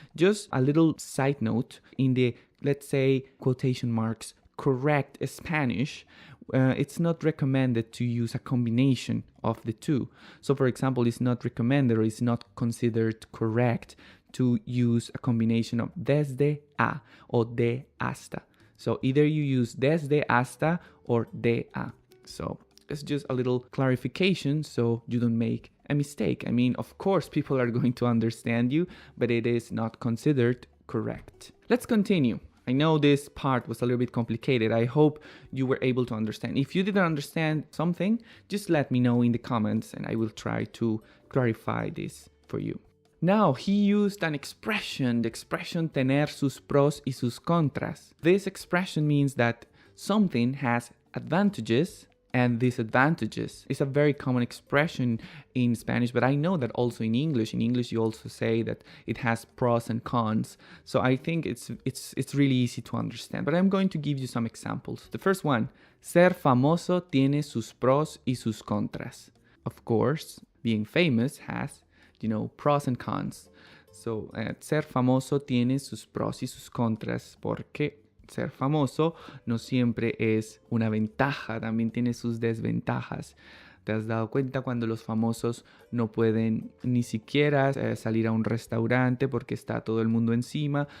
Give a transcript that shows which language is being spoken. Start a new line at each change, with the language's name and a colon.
English: Just a little side note, in the, let's say, quotation marks, correct Spanish, it's not recommended to use a combination of the two. So for example, it's not recommended or it's not considered correct to use a combination of desde a or de hasta. So either you use desde hasta or de a. So it's just a little clarification so you don't make a mistake. I mean, of course, people are going to understand you, but it is not considered correct. Let's continue. I know this part was a little bit complicated. I hope you were able to understand. If you didn't understand something, just let me know in the comments and I will try to clarify this for you. Now, he used an expression, the expression
Spanish: tener sus pros y sus contras.
English: This expression means that something has advantages and disadvantages. It's a very common expression in Spanish, but I know that also in English. In English, you also say that it has pros and cons. So I think it's really easy to understand. But I'm going to give you some examples. The first one,
Spanish: ser famoso tiene sus pros y sus contras.
English: Of course, being famous has, pros and cons.
Spanish: So ser famoso tiene sus pros y sus contras porque ser famoso no siempre es una ventaja, también tiene sus desventajas. ¿Te has dado cuenta cuando los famosos no pueden ni siquiera salir a un restaurante porque está todo el mundo encima?